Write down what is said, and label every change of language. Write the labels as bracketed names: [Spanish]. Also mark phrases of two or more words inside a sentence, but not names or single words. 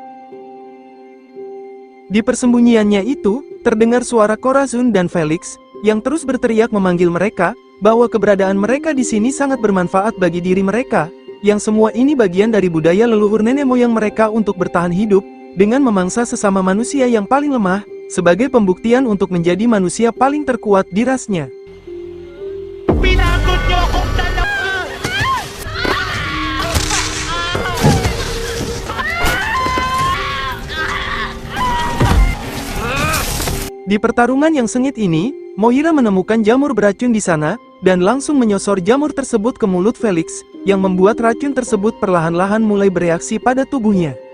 [Indonesian] Di persembunyiannya itu, terdengar suara Corazon dan Felix, yang terus berteriak memanggil mereka, bahwa keberadaan mereka di sini sangat bermanfaat bagi diri mereka, yang semua ini bagian dari budaya leluhur nenek moyang mereka untuk bertahan hidup, dengan memangsa sesama manusia yang paling lemah, sebagai pembuktian untuk menjadi manusia paling terkuat di rasnya. [Filipino] Pinagod niyo akong dalawa! [Indonesian] Di pertarungan yang sengit ini, Moira menemukan jamur beracun di sana, dan langsung menyosor jamur tersebut ke mulut Felix, yang membuat racun tersebut perlahan-lahan mulai bereaksi pada tubuhnya.